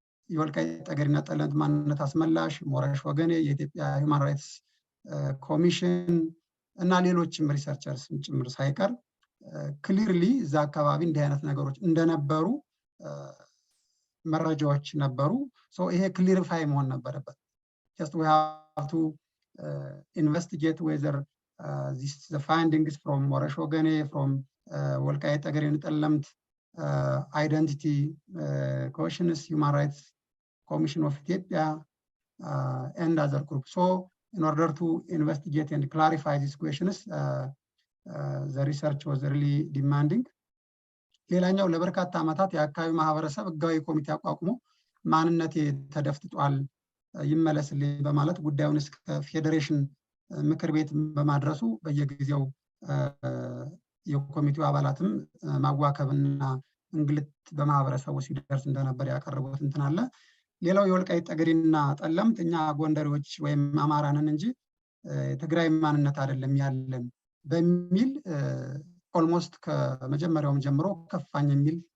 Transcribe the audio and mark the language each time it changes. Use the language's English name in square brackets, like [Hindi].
[Amharic] የወልቃይት ጠገዴና ጠለምት ማንነት አስመላሽ ሞረሽ ወገኔ፣ የኢትዮጵያ ሂውማን ራይትስ ኮሚሽን እና ሌሎችም ሪሰርቸርስ ጭምር ሳይቀር ክሊርሊ እዛ አካባቢ እንዲህ አይነት ነገሮች እንደነበሩ መረጃዎች ነበሩ። ሶ ይሄ ክሊሪፋይ መሆን ነበረበት። [English] just we have to investigate whether This is the findings from Morash Ogane, from Welkait, Tegede and Telemt, Identity Questions, Human Rights Commission of Ethiopia, and other groups. So in order to investigate and clarify these questions, the research was really demanding. [Amharic] ሌላኛው ለበርካታ ዓመታት የአካባቢ ማህበረሰብ ህጋዊ ኮሚቴ አቋቁሞ ማንነቴ ተደፍጥጧል ይመለስልኝ በማለት ጉዳዩን እስከ ፌዴሬሽን ምክር ቤት በማድረሱ በየጊዜው የኮሚቴው አባላትም ማዋከብና እንግልት በማህበረሰቡ ሲደርስ እንደነበር ያቀረቡት እንትን አለ። ሌላው የወልቃይት ጠገዴና ጠለምት እኛ ጎንደሬዎች ወይም አማራ ነን እንጂ ትግራይ ማንነት አይደለም ያለን በሚል ኦልሞስት ከመጀመሪያውም ጀምሮ ከፋኝ የሚል